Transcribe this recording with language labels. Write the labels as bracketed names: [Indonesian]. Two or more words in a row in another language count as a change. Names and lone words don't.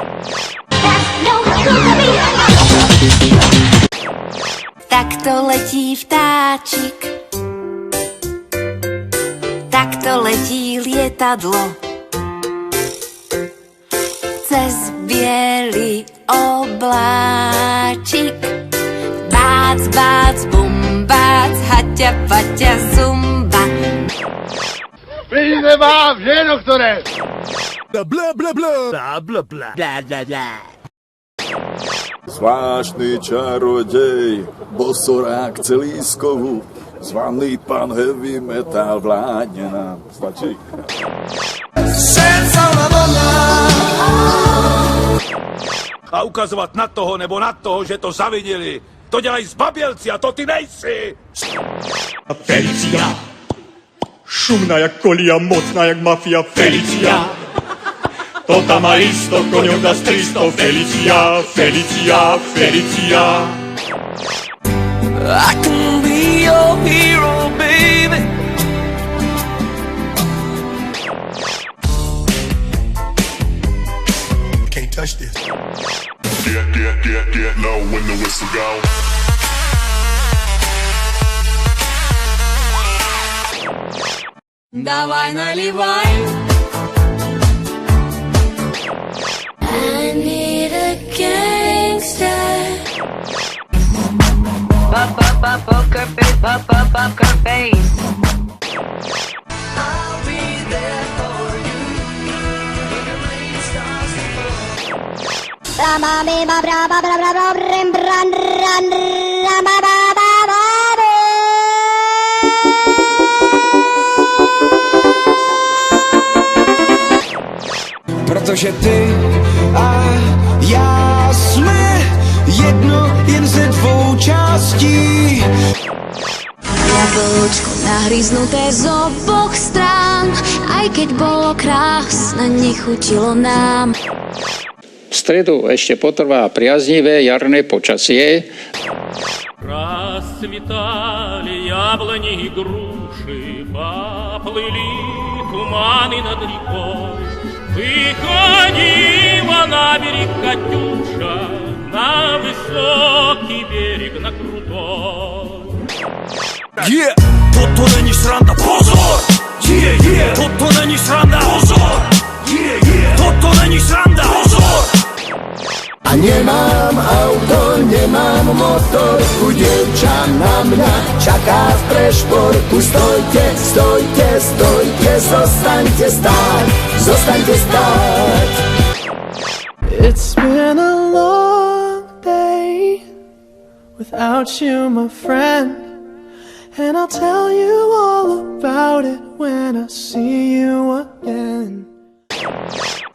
[Slovak] Takto letí vtáčik, takto letí lietadlo cez biely obláčik. Bác, bác, bum, bác, haťa, paťa, zumba. [Czech] Peníze mám, že doktore? Bla bla bla bla bla bla bla. [Slovak] Zvláštny čarodej, bosorák celískovu, zvaný pán [English] heavy metal [Slovak] vládne nám. Stačí? Senzálna vlna. [Czech] A ukazovat na toho nebo na toho, že to zavinili. To dělají zbabělci a to ty nejsi. [Polish] Felicia. Szumna jak kolia, mocna jak mafia. Felicia. To tam má isto, koňom dá stristo. Felicia, Felicia, Felicia. [English] I can be your hero, baby. Can't touch this. Get low when the whistle go. [Russian] Давай наливай. [English] I need a gangster. Poker face, poker face. I'll be there for you when the rain starts to fall. [Czech] Protože ty a já jsme jedno jen ze dvou částí. [Slovak] Jablčko nahryznuté z oboch strán, aj keď bolo krásne, nechutilo nám. V stredu ešte potrvá priaznivé jarné počasie. [Russian] Расцветали яблони и груши, поплыли туманы над рекой. Выходила на берег Катюша, на высокий берег, на крутой. [Czech] Toto není sranda, pozor! Toto není sranda, pozor! Toto není sranda, pozor! [Slovak] A nemám auto, nemám motor, u dievča na mňa čaká v prešportu. Stojte, stojte, stojte, zostaňte stáť, zostaňte stáť. [English] It's been a long day without you, my friend, and I'll tell you all about it when I see you again.